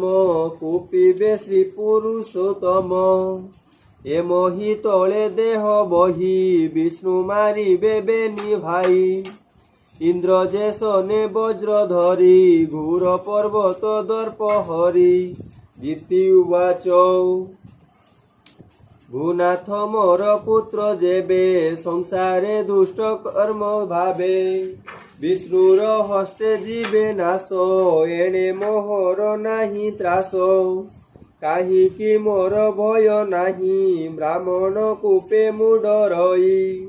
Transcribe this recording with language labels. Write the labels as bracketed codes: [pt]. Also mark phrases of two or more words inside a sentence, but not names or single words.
[or] କୁପିବେ ଶ୍ରୀ ପୁରୁଷୋତ୍ତମ। ଏ ମହି ତଳେ ଦେହ ବହି, ବିଷ୍ଣୁ ମାରିବେ ବେନି ଭାଇ। ଇନ୍ଦ୍ର ଯେ ଶନେ ବଜ୍ର ଧରି, ଘୋର ପର୍ବତ ଦର୍ପ ହରି। ଦିତି ଉବାଚ ଭୂନାଥ ମୋର ପୁତ୍ର ଯେବେ ସଂସାରେ ଦୁଷ୍ଟ କର୍ମ ଭାବେ ବିଷ୍ଣୁର ହସ୍ତେ ଯିବେ ନାଶ ଏଣେ ମୋହର ନାହିଁ ତ୍ରାସ କାହିଁକି ମୋର ଭୟ ନାହିଁ ବ୍ରାହ୍ମଣ କୂପେ ମୁଁ ଡରଇ